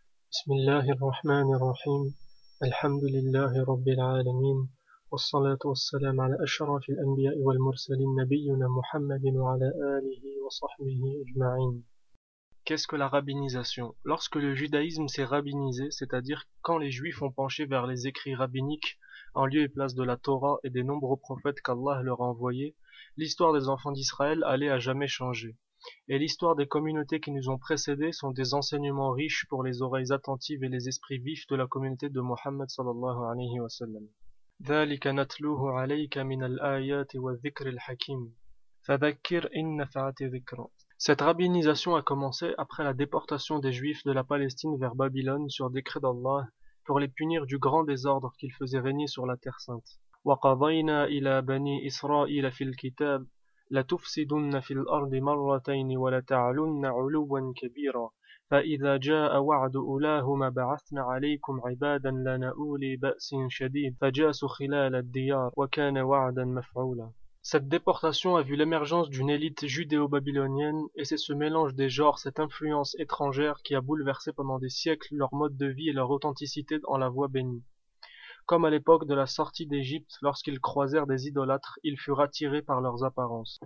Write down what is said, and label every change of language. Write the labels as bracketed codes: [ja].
[ar] بسم الله الرحمن الرحيم الحمد لله رب العالمين والصلاة والسلام على أشرف الأنبياء والمرسلين نبينا محمد وعلى آله وصحبه أجمعين. [fr] Qu'est-ce que la rabbinisation? Lorsque le judaïsme s'est rabbinisé, c'est-à-dire quand les juifs ont penché vers les écrits rabbiniques en lieu et place de la Torah et des nombreux prophètes qu'Allah leur a envoyés, l'histoire des enfants d'Israël allait à jamais changer. Et l'histoire des communautés qui nous ont précédés sont des enseignements riches pour les oreilles attentives et les esprits vifs de la communauté de Mohammed sallallahu alayhi wa sallam. [ar] ذلك نتلوه عليك من الآيات والذكر الحكيم فذكر إن نفعت ذكر. [fr] Cette rabbinisation a commencé après la déportation des Juifs de la Palestine vers Babylone sur décret d'Allah pour les punir du grand désordre qu'ils faisaient régner sur la terre sainte. [ar] وقضينا إلى بني إسرائيل في الكتاب لتفسدن في الأرض مرتين ولتعلن علوا كبيرا فإذا جاء وعد أولاهما بعثنا عليكم عبادا لنا أولي بأس شديد فجاسوا خلال الديار وكان وعدا مفعولا. [fr] Cette déportation a vu l'émergence d'une élite judéo-babylonienne et c'est ce mélange des genres, cette influence étrangère qui a bouleversé pendant des siècles leur mode de vie et leur authenticité en la voie bénie. Comme à l'époque de la sortie d'Égypte, lorsqu'ils croisèrent des idolâtres, ils furent attirés par leurs apparences.